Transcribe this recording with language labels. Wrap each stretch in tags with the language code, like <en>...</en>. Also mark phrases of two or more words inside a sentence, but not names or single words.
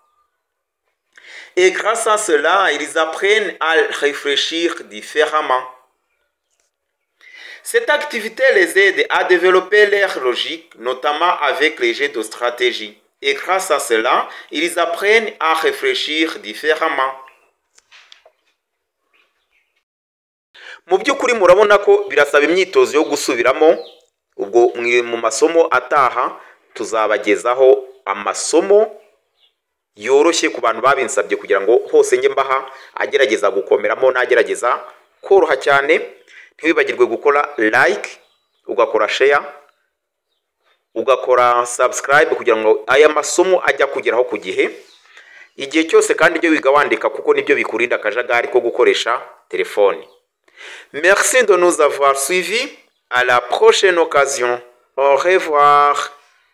<fr>Cette activité les aide à développer leur logique, notamment avec les jeux de stratégie. Et grâce à cela, ils apprennent à réfléchir différemment.</fr> <rw>Mu by'ukuri murabona ko birasaba imyitozo yo gusubiramo. Ubwo mu masomo ataha tuzabagezaho amasomo yoroshye ku bantu babinsabye kugira ngo hose njye mbaha agerageza gukomeramo nagerageza koroha cyane. Ntiwibagirwe gukora like, ugakora share, ugakora subscribe kugira ngo aya masomo ajya kugeraho ku gihe. Igihe cyose kandi ibyo wiga wandika kuko nibyo bikurinda akajagari ko gukoresha telefone.</rw> <fr>Merci de nous avoir suivis. À la prochaine occasion. Au revoir.</fr>